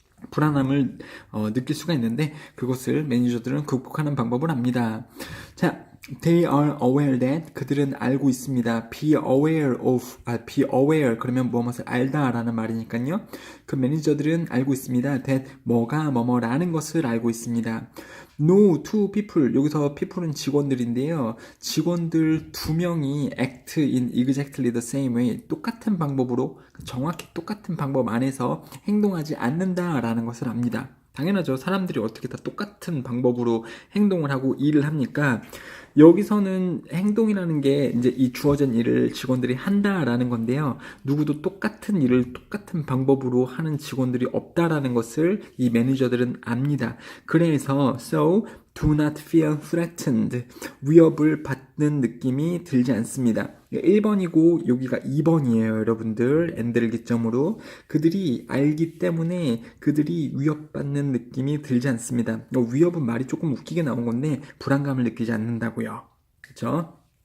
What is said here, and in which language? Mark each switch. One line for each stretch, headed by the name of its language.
Korean: 불안함을 느낄 수가 있는데 그것을 매니저들은 극복하는 방법을 압니다.
English: 자, they are aware that
Korean: 그들은 알고 있습니다.
English: be aware
Korean: 그러면 무엇을 알다라는 말이니까요. 그 매니저들은 알고 있습니다. that 뭐가 뭐뭐라는 것을 알고 있습니다.
English: No two people
Korean: 여기서 people은 직원들인데요. 직원들 두 명이
English: act in exactly the same way
Korean: 똑같은 방법으로 정확히 똑같은 방법 안에서 행동하지 않는다라는 것을 압니다. 당연하죠. 사람들이 어떻게 다 똑같은 방법으로 행동을 하고 일을 합니까? 여기서는 행동이라는 게 이제 이 주어진 일을 직원들이 한다라는 건데요. 누구도 똑같은 일을 똑같은 방법으로 하는 직원들이 없다라는 것을 이 매니저들은 압니다.
English: 그래서 so do not feel threatened.
Korean: 위협을 받는 느낌이 들지 않습니다. 1번이고 여기가 2번이에요, 여러분들. and를 기점으로. 그들이 알기 때문에 그들이 위협받는 느낌이 들지 않습니다. 위협은 말이 조금 웃기게 나온 건데 불안감을 느끼지 않는다고요. 그렇죠?